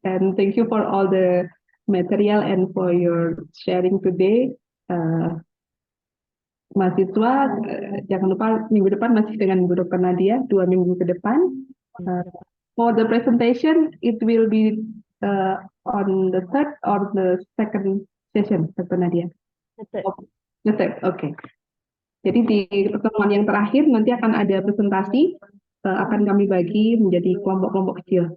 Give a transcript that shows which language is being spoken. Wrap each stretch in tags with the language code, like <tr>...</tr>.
<en>And thank you for all the material and for your sharing today.</en> <id>Mahasiswa, jangan lupa minggu depan masih dengan Bu Dr. Nadiah, 2 minggu ke depan.</id> <en>For the presentation, it will be on the third or the second session, Dr. Nadiah? The third, oke.</en> <id>Jadi di pertemuan yang terakhir nanti akan ada presentasi, akan kami bagi menjadi kelompok-kelompok kecil.</id>